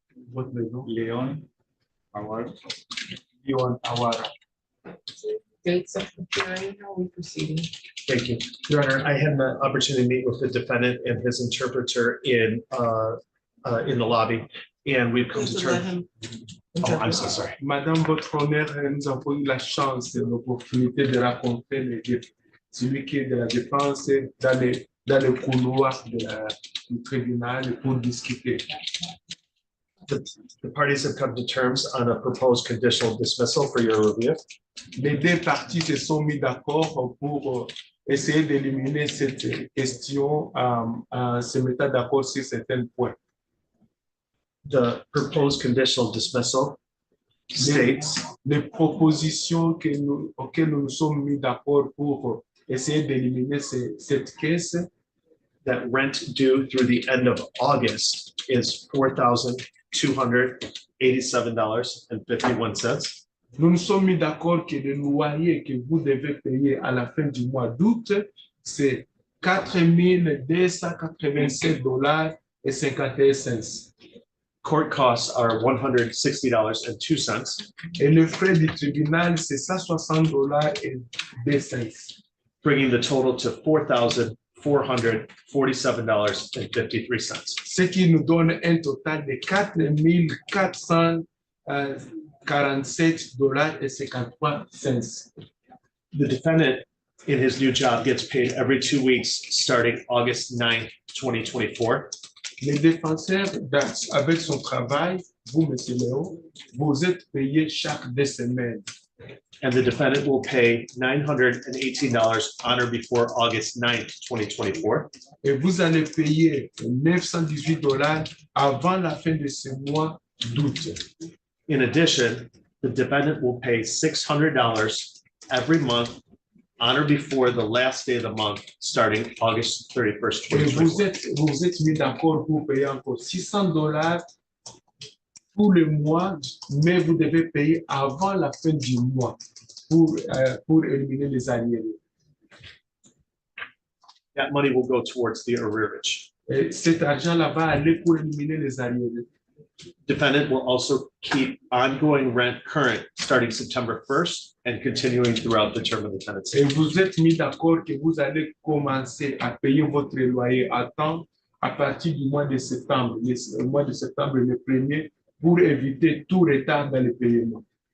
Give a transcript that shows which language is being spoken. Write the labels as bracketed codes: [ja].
[en] What they do? Leon Awara. Leon Awara. dates of the hearing, how are we proceeding? Thank you. Your Honor, I had the opportunity to meet with the defendant and his interpreter in the lobby, and we've come Please to let terms. him. Oh, I'm interpret. so sorry. [fr] Madame, votre honneur, nous avons eu la chance et l'opportunité de rencontrer celui qui est de la défense dans le couloir du tribunal pour discuter. [en] The parties have come to terms on a proposed conditional dismissal for your review. [fr] Les deux parties se sont mis d'accord pour essayer d'éliminer cette question en se mettant d'accord sur certains points. [en] The proposed conditional dismissal states [fr] Les propositions auxquelles nous nous sommes mis d'accord pour essayer d'éliminer cette caisse, [en] that rent due through the end of August is $4,287.51. [fr] nous nous sommes mis d'accord que le loyer que vous devez payer à la fin du mois d'août, c'est $4,287.51. [en] Court costs are $160.02, [fr] Et le frais du tribunal, c'est $160.02. [en] bringing the total to $4,447.53. [fr] Ce qui nous donne un total de $4,447.53. [en] The defendant in his new job gets paid every 2 weeks starting August 9th, 2024. [fr] Les défenseurs, avec son travail, vous, M. Léo, vous êtes payé chaque 2 semaines. [en] And the defendant will pay $918 on or before August 9th, 2024. [fr] Et vous allez payer $918 avant la fin de ce mois d'août. [en] In addition, the defendant will pay $600 every month on or before the last day of the month, starting August 31st, [fr] Et [en] 2024. [fr] vous êtes mis d'accord pour payer encore $600 pour le mois, mais vous devez payer avant la fin du mois pour éliminer les arriérés. [en] That money will go towards the arrearage. [fr] Et cet argent-là va aller pour éliminer les arriérés. [en] Defendant will also keep ongoing rent current starting September 1st and continuing throughout the term of the tenancy. [fr] Et vous êtes mis d'accord que vous allez commencer à payer votre loyer à temps à partir du mois de septembre, le mois de septembre le 1er, pour éviter tout retard dans le paiement.